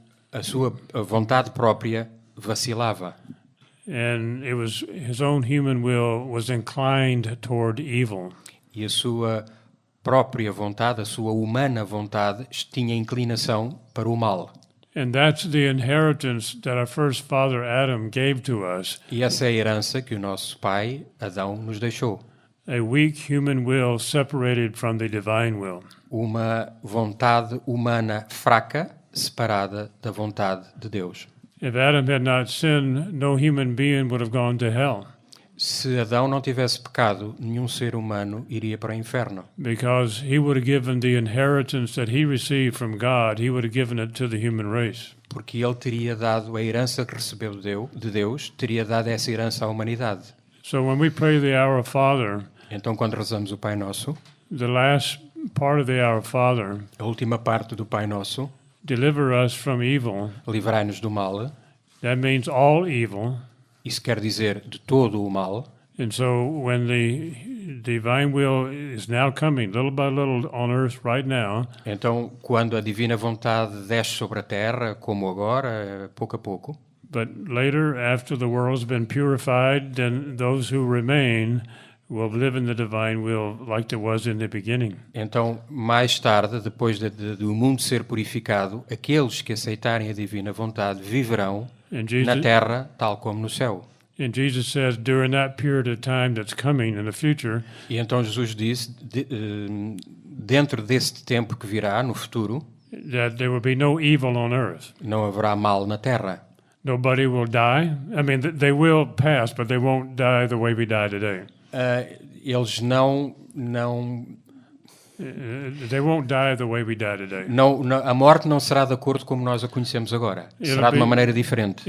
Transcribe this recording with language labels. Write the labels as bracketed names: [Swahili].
[Portuguese] A sua vontade própria vacilava. [English] And it was his own human will was inclined toward evil. [Portuguese] E a sua própria vontade, a sua humana vontade, tinha inclinação para o mal. [English] And that's the inheritance that our first father Adam gave to us. [Portuguese] E essa é a herança que o nosso pai Adão nos deixou. [English] A weak human will separated from the divine will. [Portuguese] Uma vontade humana fraca, separada da vontade de Deus. [English] If Adam had not sinned, no human being would have gone to hell. [Portuguese] Se Adão não tivesse pecado, nenhum ser humano iria para o inferno. [English] Because he would have given the inheritance that he received from God, he would have given it to the human race. [Portuguese] Porque ele teria dado a herança que recebeu de Deus, teria dado essa herança à humanidade. [English] So when we pray the Our Father, [Portuguese] então quando rezamos o Pai Nosso, [English] the last part of the Our Father, [Portuguese] a última parte do Pai Nosso, [English] deliver us from evil. [Portuguese] Livrai-nos do mal. [English] That means all evil. [Portuguese] Isso quer dizer de todo o mal. [English] And so when the divine will is now coming little by little on earth right now. [Portuguese] Então quando a divina vontade desce sobre a terra, como agora, pouco a pouco. [English] But later, after the world's been purified, then those who remain will live in the divine will like it was in the beginning. [Portuguese] Então, mais tarde, depois do mundo ser purificado, aqueles que aceitarem a divina vontade viverão [English] And [Portuguese] na [English] Jesus, [Portuguese] terra, tal como no céu. [English] and Jesus says, during that period of time that's coming in the future, [Portuguese] E então Jesus disse, dentro deste tempo que virá, no futuro, [English] that there will be no evil on earth. [Portuguese] não haverá mal na terra. [English] Nobody will die. I mean, they will pass, but they won't die the way we die today. [Portuguese] Eles não, [English] They won't die the way we die today. [Portuguese] a morte não será de acordo como nós a conhecemos agora. Será de uma maneira diferente.